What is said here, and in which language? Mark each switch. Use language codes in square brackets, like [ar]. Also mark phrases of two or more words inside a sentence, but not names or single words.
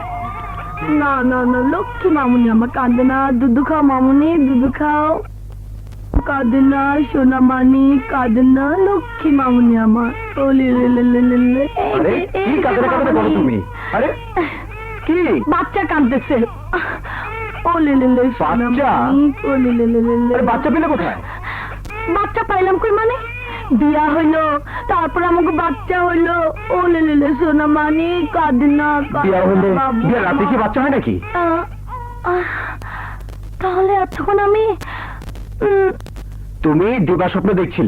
[bn] না না না, লক্ষ্মী মামুনি আমার কাঁদে না। দুধু খাও মামুনি, দুধু খাও। কাঁদে না সোনা মানি, কাঁদে না লক্ষ্মী মামুনি আমার। আরে কি কাঁদে না কাঁদে বলো তুমি? আরে কি? বাচ্চা কাঁদতেছে। ও লে লে লে সোনা বাচ্চা? মানি, ও লে লে লে লে লে। আরে বাচ্চা পেলে কোথায়? বাচ্চা পাইলাম কই মানে? বিয়া হইলো, তারপর আমাকে বাচ্চা হইলো। ও লে লে লে সোনা মানি, কাঁদে না, বিয়া হলে বিয়ে রাতে কি বাচ্চা হয় নাকি? তাহলে এতক্ষণ আমি তুমি দিবা স্বপ্ন দেখছিলে?